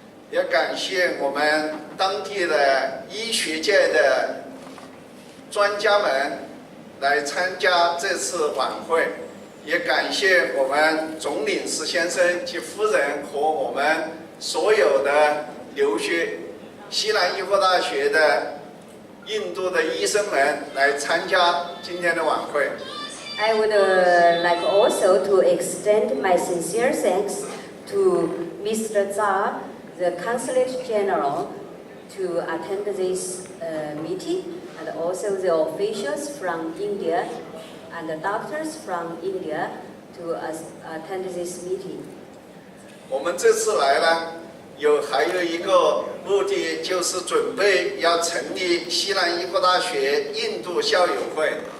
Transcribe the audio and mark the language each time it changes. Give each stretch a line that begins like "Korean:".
Chinese: 也感谢我们当地的医学界的专家们来参加这次晚会，也感谢我们总领事先生及夫人和我们所有的留学西南医科大学的印度的医生们来参加今天的晚会。
English: I would like also to extend my sincere thanks to Mr. Zha, the Consulate General, to attend this meeting, and also the officials from India and the doctors from India to attend this meeting.
Chinese: 我们这次来呢，还有一个目的，就是准备要成立西南医科大学印度校友会。